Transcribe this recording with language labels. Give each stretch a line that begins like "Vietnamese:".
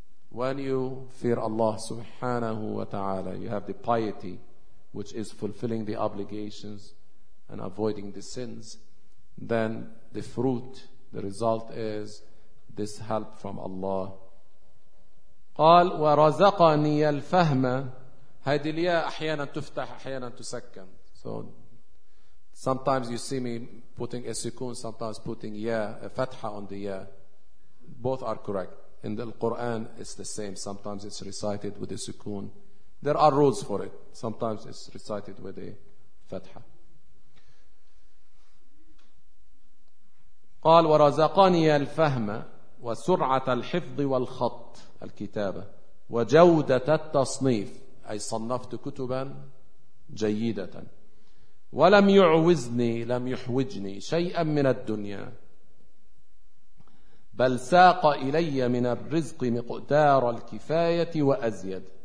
English: When you fear Allah subhanahu wa ta'ala, you have the piety which is fulfilling the obligations and avoiding the sins, then the fruit, the result is this help from Allah.
Arabic: قال ورزقني الفهم. هذه الياء أحيانا تفتح أحيانا تسكن.
English: So sometimes you see me putting a sukun, sometimes putting ya, a fatha on the ya. Both are correct. In the Quran it's the same. Sometimes it's recited with a sukun. There are rules for it. Sometimes it's recited with a fatha.
Arabic: قال ورزقني الفهم وسرعة الحفظ والخط الكتابة وجودة التصنيف أي صنفت كتبا جيدة ولم يعوزني لم يحوجني شيئا من الدنيا بل ساق إلي من الرزق مقدار الكفاية وأزيد.